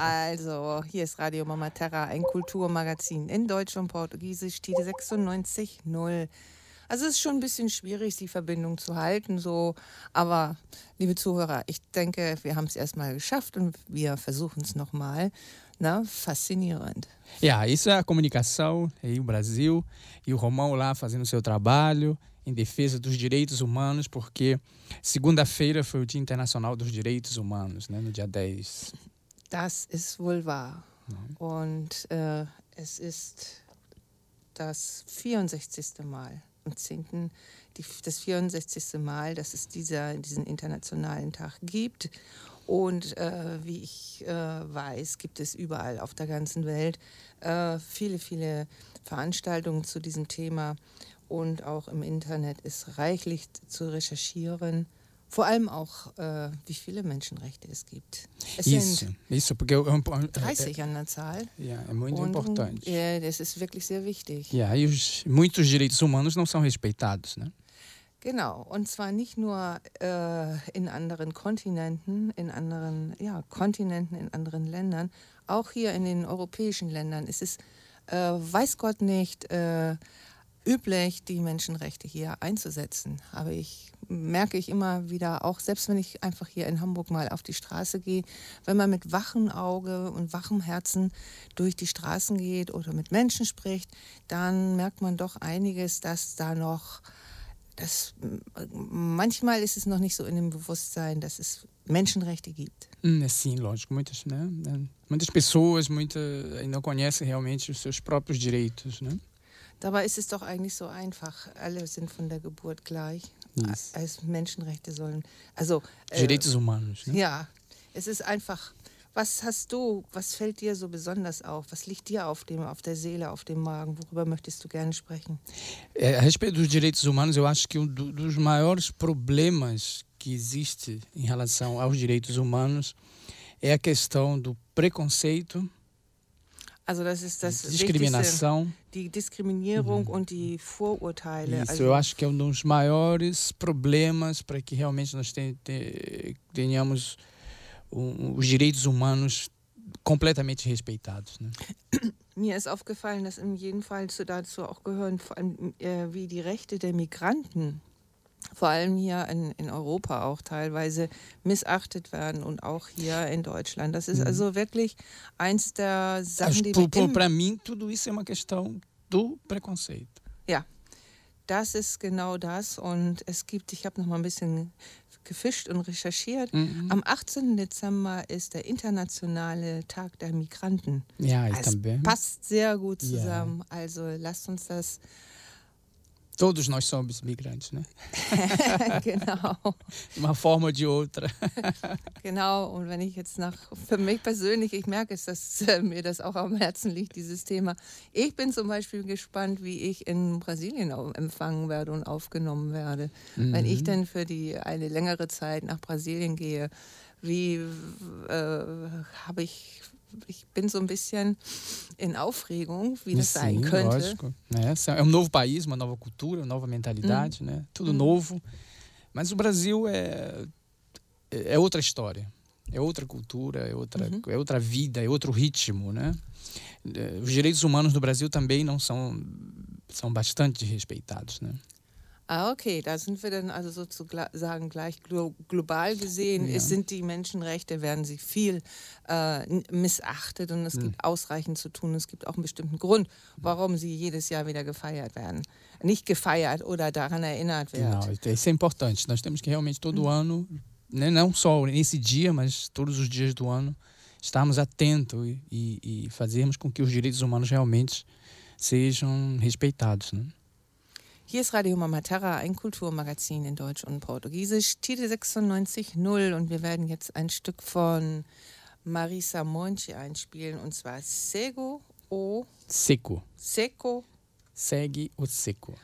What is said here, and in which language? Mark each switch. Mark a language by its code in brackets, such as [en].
[de] Also, hier ist Radio Mama Terra, ein Kulturmagazin in Deutsch und Portugiesisch, Titel 96.0. Also es ist schon ein bisschen schwierig, die Verbindung zu halten, so. Aber, liebe Zuhörer, ich denke, wir haben es erstmal geschafft und wir versuchen es nochmal. Na, faszinierend. [pt] Ja, isso é a comunicação aí no Brasil e o Romão lá fazendo seu trabalho em defesa dos direitos humanos, porque segunda-feira foi o Dia Internacional dos Direitos Humanos, né, no dia 10. [de] Das ist wohl wahr. [pt] Não. [de] Und es ist das 64. Mal. Das 64. Mal, dass es diesen internationalen Tag gibt. Und wie ich weiß, gibt es überall auf der ganzen Welt viele, viele Veranstaltungen zu diesem Thema. Und auch im Internet ist reichlich zu recherchieren. Vor allem auch, wie viele Menschenrechte es gibt. [pt] Isso, porque [de] 30 an der Zahl. [pt] Ja, é muito importante. [de] Das ist wirklich sehr wichtig. [pt] Ja, e os muitos direitos humanos não são respeitados, né? [de] Genau, und zwar nicht nur in anderen Kontinenten, in anderen Ländern, auch hier in den europäischen Ländern. Es ist, weiß Gott nicht, üblich, die Menschenrechte hier einzusetzen. Aber ich merke ich immer wieder, auch selbst wenn ich einfach hier in Hamburg mal auf die Straße gehe, wenn man mit wachem Auge und wachem Herzen durch die Straßen geht oder mit Menschen spricht, dann merkt man doch einiges, dass da noch, dass manchmal ist es noch nicht so in dem Bewusstsein, dass es Menschenrechte gibt. [pt] Sim, lógico, muitas, né? Muitas pessoas, muitas ainda conhecem realmente os seus próprios direitos, né? [de] Dabei ist es doch eigentlich so einfach. Alle sind von der Geburt gleich. [pt] Isso. [de] Als Menschenrechte sollen. Also, [pt] Direitos humanos. Né? [de] Ja, es ist einfach. Was hast du, was fällt dir so besonders auf? Was liegt dir auf der Seele, auf dem Magen? Worüber möchtest du gerne sprechen? [pt] A respeito dos direitos humanos, eu acho que dos maiores problemas que existe em relação aos direitos humanos é a questão do preconceito. [de] Also das ist das Diskriminação. Die Diskriminierung und die Vorurteile. [pt] Isso, eu acho que é um dos maiores problemas para que realmente nós tenhamos os direitos humanos completamente respeitados, né? [de] Mir ist aufgefallen, dass in jedem Fall dazu auch gehören, vor allem wie die Rechte der Migranten, vor allem hier in Europa auch teilweise missachtet werden und auch hier in Deutschland. Das ist also wirklich eins der Sachen, die wir... [pt] Para mim, tudo isso é uma questão do preconceito. [de] Ja, das ist genau das. Und es gibt, ich habe noch mal ein bisschen gefischt und recherchiert, am 18. Dezember ist der internationale Tag der Migranten. Ja, ich [pt] também. [de] Es passt sehr gut zusammen. Ja. Also lasst uns das... [pt] Todos nós somos migrantes, né? [de] Genau. [pt] De uma forma ou de outra. [de] Genau, und wenn ich jetzt nach, für mich persönlich, ich merke es, dass mir das auch am Herzen liegt, dieses Thema. Ich bin zum Beispiel gespannt, wie ich in Brasilien empfangen werde und aufgenommen werde. Mhm. Wenn ich denn für die eine längere Zeit nach Brasilien gehe, wie habe ich... Ich bin so ein bisschen in Aufregung, wie das [pt] Sim, [de] sein könnte. [pt] Lógico. É um novo país, uma nova cultura, uma nova mentalidade, né? Tudo novo. Mas o Brasil é outra história, é outra cultura, é outra vida, é outro ritmo, né? Os direitos humanos no Brasil também não são bastante respeitados, né? [de] Ah, okay, da sind wir dann also sozusagen gleich global gesehen, ja. Sind die Menschenrechte, werden sie viel missachtet und es gibt ausreichend zu tun. Es gibt auch einen bestimmten Grund, warum sie jedes Jahr wieder gefeiert werden. Nicht gefeiert oder daran erinnert werden. Genau, [pt] isso é importante. Nós temos que realmente todo ano, né, não só nesse dia, mas todos os dias do ano, estarmos atentos e fazermos com que os direitos humanos realmente sejam respeitados, né? [de] Hier ist Radio Mama Terra, ein Kulturmagazin in Deutsch und Portugiesisch, Titel 96.0 und wir werden jetzt ein Stück von Marisa Monte einspielen und zwar Cego o... Seco. Seco. Segue o Seco.